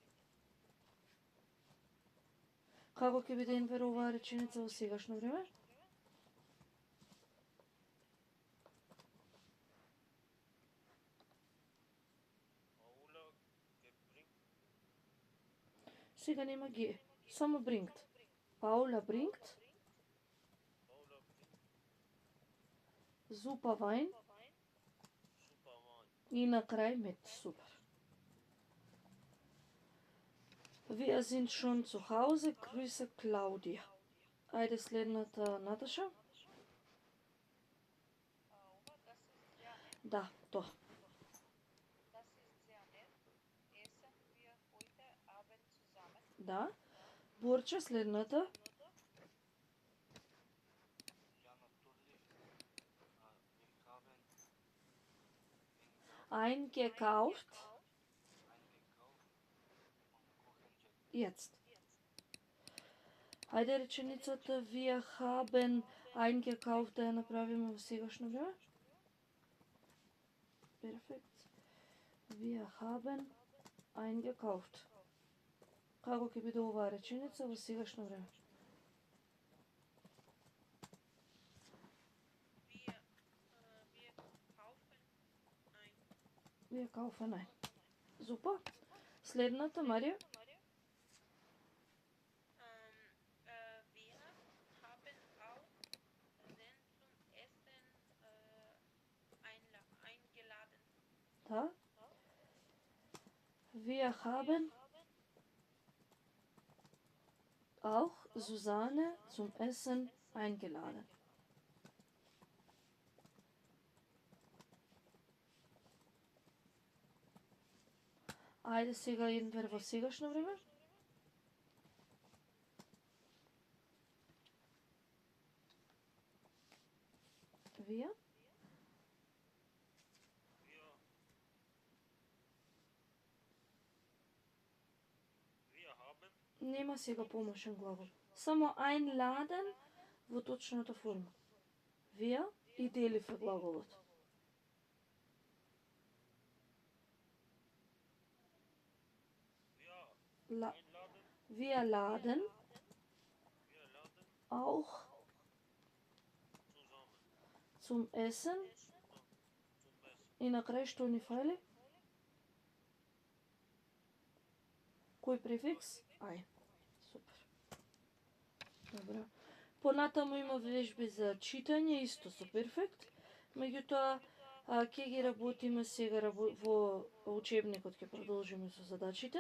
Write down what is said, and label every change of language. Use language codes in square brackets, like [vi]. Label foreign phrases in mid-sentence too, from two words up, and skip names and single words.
[mk] Како ќе биде инвер оваа реченица во сегашно време? [de] Paula gebringt, [mk] Сега нема ги. Само bringt. [de] Paula bringt Paula bringt super Wein super Wein. [mk] и на крај [de] mit. Супер. Wir sind schon zu Hause. Grüße Claudia. [mk] Ајде следната Наташа. Ова, [de] das ist sehr nett. [mk] Да, тоа. [de] Das ist sehr nett. Essen wir heute Abend zusammen. [mk] Да. Борче следната. [de] Ja, natürlich. Wir haben Eingekauft. eingekauft und kochen jetzt. Jetzt. [mk] Ајде реченицата [de] wir haben eingekauft [mk] да ја направиме во сегашно време. Перфект. [de] Wir haben eingekauft. [mk] Како ќе биде оваа реченица во сегашно време? [de] Wir kaufen ein. Wir kaufen ein. Super. [mk] Следната, Марија. [de] Wir haben auch den zum Essen eingeladen. [mk] Да. [de] Wir haben auch Susanne zum Essen eingeladen. [mk] Ајде сега инвер во сегашно време. [de] Wir? Wir haben, [mk] Нема сега помошен глагол. Само einladen во точната форма. Wir и делив е глаголот. [de] wir La- einladen, Wir laden wir laden auch zusammen zum Essen. zum Essen. [mk] И на крај што ни фали? Кој префикс? Ај. Супер. Добро. Понатаму има вежби за читање, исто со перфект. Меѓутоа, ќе ги работиме сега во учебникот, ќе продолжиме со задачите.